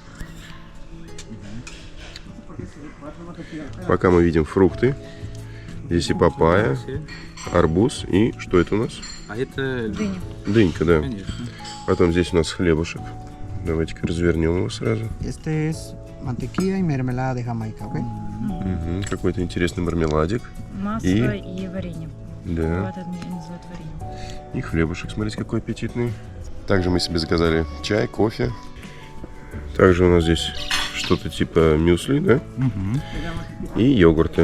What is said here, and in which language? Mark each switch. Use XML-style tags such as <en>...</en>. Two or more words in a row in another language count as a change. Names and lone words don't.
<ru>Пока мы видим фрукты. Здесь и папайя, арбуз и что это у нас? А это Дыня. Дынька, да. Конечно. Потом здесь у нас хлебушек. Давайте-ка развернем его сразу.</ru> <es>Este es mantequilla y mermelada de Jamaica, ¿ok?</es> <ru>Угу, какой-то интересный мармеладик. Масло и варенье. Да. Вот это называют варенье. И хлебушек, смотрите, какой аппетитный. Также мы себе заказали чай, кофе. Также у нас здесь что-то типа мюсли, да? И йогурты.</ru>